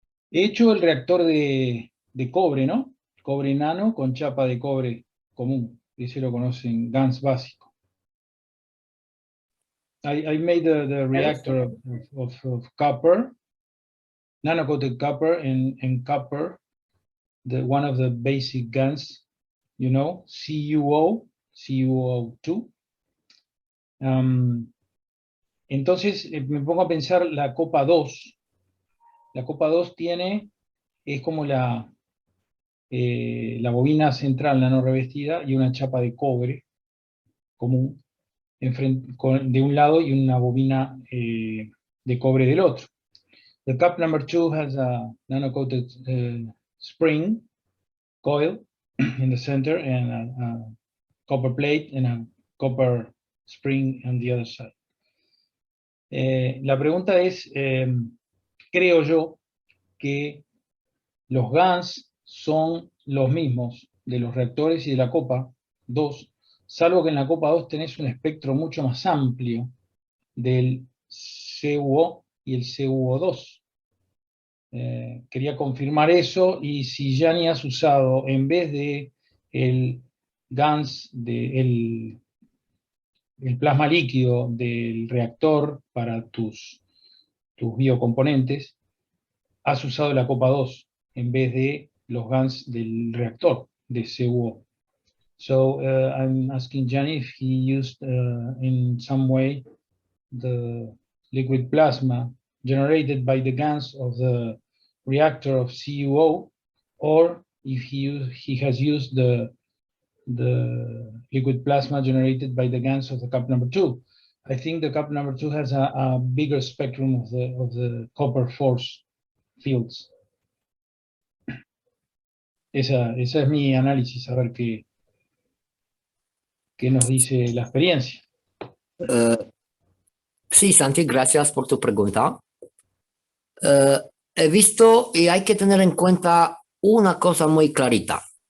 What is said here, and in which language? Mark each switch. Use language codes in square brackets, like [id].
[es] He hecho el reactor de cobre, ¿no? Cobre nano con chapa de cobre común. Ese lo conocen, GANS básico. [en] I made the reactor of copper, nano-coated copper and copper, one of the basic GANs, you know, CuO2. [es] Entonces me pongo a pensar la copa 2. La copa 2 es como la bobina central nano revestida y una chapa de cobre común de un lado y una bobina de cobre del otro. [en] The cup number 2 has a nano-coated spring coil in the center and a copper plate and a copper spring on the other side. [es] La pregunta es, creo yo que los GANs son los mismos de los reactores y de la copa 2, salvo que en la copa 2 tenés un espectro mucho más amplio del CuO y el CuO2. Quería confirmar eso, y si Gianni has usado, en vez de el GANS, el plasma líquido del reactor para tus biocomponentes, has usado la copa 2 en vez de los GANS del reactor de CUO. [en] So I'm asking Gianni if he used in some way the liquid plasma generated by the GANs of the reactor of CUO, or if he has used the liquid plasma generated by the GANs of the cup number 2. I think the cup number 2 has a bigger spectrum of the copper force fields. [es] Esa es mi análisis, a ver qué nos dice la experiencia. Sí, Santi, gracias por tu pregunta. He visto y hay que tener en cuenta una cosa muy clarita.